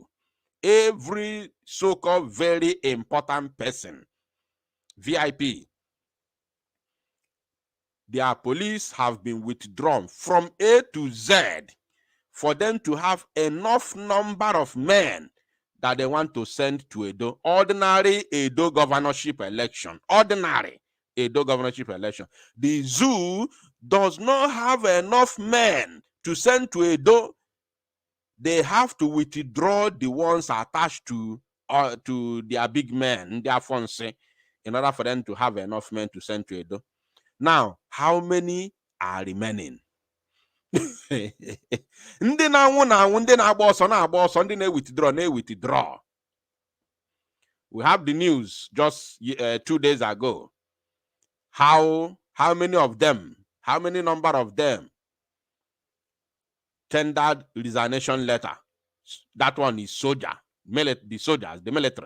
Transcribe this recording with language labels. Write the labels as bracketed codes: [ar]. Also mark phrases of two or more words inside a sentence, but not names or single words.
[en] Every so-called very important person, VIP, their police have been withdrawn from A to Z for them to have enough number of men that they want to send to Edo. Ordinary Edo governorship election. Ordinary Edo governorship election. The zoo does not have enough men to send to Edo. They have to withdraw the ones attached to their big men, their fonse, in order for them to have enough men to send to Edo. Now, how many are remaining? [ig] Ndị na-anwụ na-anwụ, ndị na-agba ọsọ, ndị na-withdraw. [en] We have the news just 2 days ago. How many of them, how many number of them tendered resignation letter? That one is the soldiers, the military.